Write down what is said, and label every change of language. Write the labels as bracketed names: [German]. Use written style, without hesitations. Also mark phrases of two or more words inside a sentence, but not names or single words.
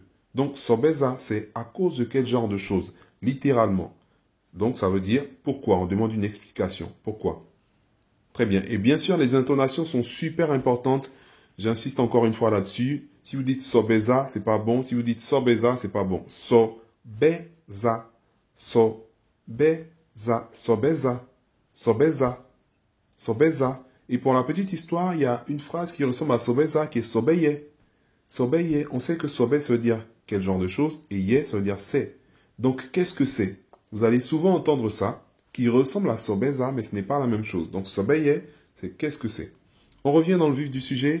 [French] Donc sobeza, c'est à cause de quel genre de chose, littéralement. Donc ça veut dire pourquoi. On demande une explication. Pourquoi? Très bien. Et bien sûr, les intonations sont super importantes. J'insiste encore une fois là-dessus. Si vous dites sobeza, c'est pas bon. Si vous dites sobeza, c'est pas bon. Sobeza, sobeza, sobeza, sobeza. Sobeza. Et pour la petite histoire, il y a une phrase qui ressemble à sobeza qui est sobeye. Sobeye, on sait que sobe, ça veut dire quel genre de chose, et ye, ça veut dire c'est. Donc, qu'est-ce que c'est? Vous allez souvent entendre ça, qui ressemble à sobeza, mais ce n'est pas la même chose. Donc, sobeye, c'est qu'est-ce que c'est? On revient dans le vif du sujet.